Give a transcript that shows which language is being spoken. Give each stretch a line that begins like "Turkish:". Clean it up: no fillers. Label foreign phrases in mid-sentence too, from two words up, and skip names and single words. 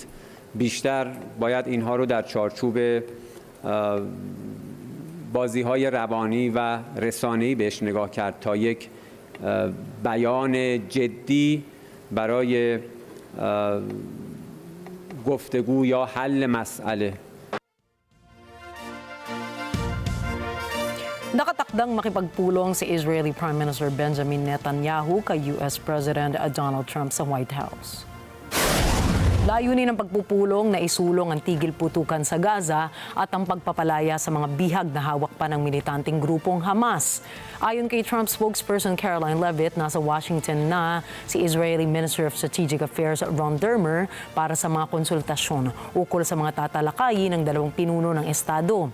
Persian: بیشتر باید اینها رو در چارچوب بازی‌های روانی و رسانه‌ای بهش نگاه کرد تا یک بیان جدی برای گفتگو یا حل مسئله.
Filipino: Nakatakdang makipagpulong si
English: Israeli Prime Minister
Filipino: Benjamin Netanyahu kay
English: US President
Filipino: Donald Trump sa White House. Layunin ng pagpupulong na isulong ang tigil putukan sa Gaza at ang pagpapalaya sa mga bihag na hawak pa ng militanteng grupong Hamas. Ayon kay Trump spokesperson Caroline Leavitt, nasa Washington na si
English: Israeli Minister of Strategic Affairs
Filipino: Ron Dermer para sa mga konsultasyon ukol sa mga tatalakayin ng dalawang pinuno ng Estado.